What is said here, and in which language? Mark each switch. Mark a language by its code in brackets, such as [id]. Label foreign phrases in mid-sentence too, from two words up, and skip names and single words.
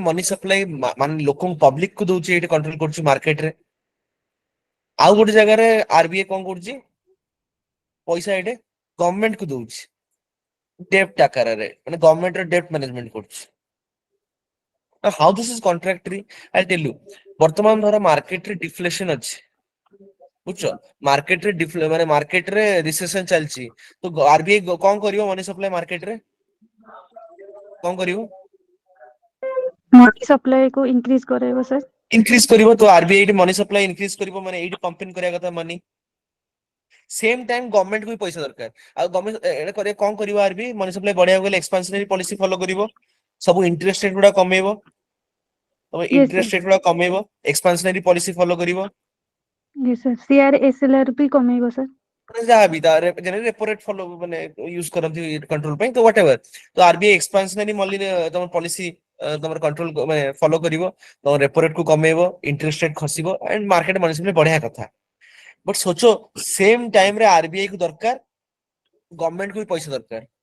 [en] money supply [or] ମାନେ ଲୋକଙ୍କୁ ପବ୍ଲିକ କୁ ଦଉଛି ଏଇଠି କଣ୍ଟ୍ରୋଲ କରୁଛି ମାର୍କେଟ ରେ ଆଉ ଗୋଟେ ଜାଗାରେ ଆରବିଆଇ କଣ କରୁଛି ପଇସା ଏଇଠି ଗଭର୍ଣମେଣ୍ଟ କୁ ଦଉଛି ଡେପ୍ଟ ଆକାରରେ ମାନେ ଗଭର୍ଣମେଣ୍ଟ ର [en] debt management [or] କରୁଛି [en] Now, how this is contractory I'll tell you [or] ବର୍ତ୍ତମାନ ଧର ମାର୍କେଟ ରେ ଡିଫ୍ଲେସନ ଅଛି ବୁଝଛ ମାର୍କେଟ ରେ ମାନେ ମାର୍କେଟ ରେ ରିସେସନ ଚାଲିଛି ତ ଆରବିଆଇ କଣ କରିବ [en] money supply [or] ମାର୍କେଟ ରେ କଣ କରିବ [en] money supply [or] କୁ ଇନକ୍ରିଜ କରାଇବ ସାର୍ ଇନକ୍ରିଜ କରିବ ତ ଆରବିଆଇ ଏଇଠି [en] money supply increase [or] କରିବ ମାନେ ଏଇଠି ପମ୍ପିଂ କରିବା କଥା [en] money same time government [or] କୁ ବି ପଇସା ଦରକାର ଆଉ ଗଭର୍ଣମେଣ୍ଟ ଏଇଟା କରିବା କଣ କରିବ [en] RBI money supply [or] ବଢିବାକୁ ଗଲେ [en] expansionary policy follow [or] କରିବ ସବୁ [en] interest rate [or] ଗୁଡା କମେଇବ ତମେ [en] yes sir interest rate [or] ଗୁଡା କମେଇବ [en] expansionary policy follow [or] କରିବ [en] yes sir CR SLR [or] ବି କମେଇବ ସାର୍ ମାନେ ଯାହାବି ତାର [en] repo rate follow [or] ମାନେ ୟୁଜ କରନ୍ତି କଣ୍ଟ୍ରୋଲ ପାଇଁ ତ [en] what ever [or] ତ [en] RBI expansionary [or] ତମର ପଲିସି ତମର କଣ୍ଟ୍ରୋଲ ମାନେ ଫଲୋ କରିବ ତମ [en] repo rate [or] କୁ କମେଇବ [en] interest rate [or] ଖସିବ [en] and market money supply [or] ବଢିଆ କଥା ବଟ ସୋଚୋ [en] same time [or] ରେ ଆରବିଆଇ କୁ ଦରକାର ଗଭର୍ଣମେଣ୍ଟ କୁ ବି ପଇସା ଦରକାର